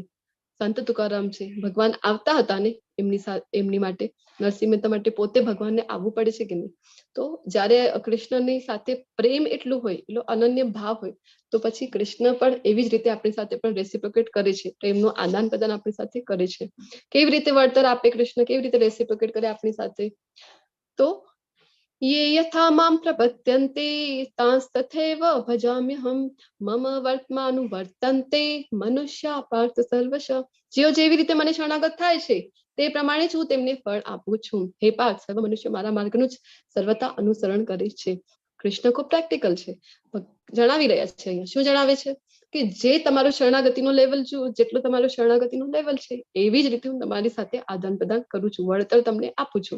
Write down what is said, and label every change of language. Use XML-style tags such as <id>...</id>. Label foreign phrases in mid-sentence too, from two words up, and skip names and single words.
<gu>સંત તુકારામ છે, ભગવાન આવતા હતા ને એમની માટે, નરસિંહ મહેતા માટે પોતે ભગવાનને આવવું પડે છે કે નહીં. તો જયારે કૃષ્ણની સાથે પ્રેમ એટલું હોય, એટલો અનન્ય ભાવ હોય, તો પછી કૃષ્ણ પણ એવી જ રીતે આપણી સાથે પણ રેસિપ્રોકેટ કરે છે, પ્રેમનું આદાન પ્રદાન આપણી સાથે કરે છે. કેવી રીતે વળતર આપે કૃષ્ણ, કેવી રીતે રેસિપ્રોકેટ કરે આપણી સાથે?</gu> <sa>તો ये यथा मां प्रपद्यन्ते तांस्तथैव भजाम्यहम् मम वर्तमानुवर्तन्ते मनुष्या पार्थ सर्वश.</sa> <gu>જેઓ જેવી રીતે મને શરણાગત થાય છે તે પ્રમાણે જ હું તેમને ફળ આપું છું. હે પાર્થ, સર્વ મનુષ્ય મારા માર્ગનું જ સર્વતા અનુસરણ કરે છે. કૃષ્ણ ખૂબ પ્રેક્ટિકલ છે, જણાવી રહ્યા છે. અહીંયા શું જણાવે છે કે જે તમારું શરણાગતિનો લેવલ જેટલું તમારું શરણાગતિનું લેવલ છે એવી જ રીતે હું તમારી સાથે આદાન પ્રદાન કરું છું, વળતર તમને આપું છું.</gu>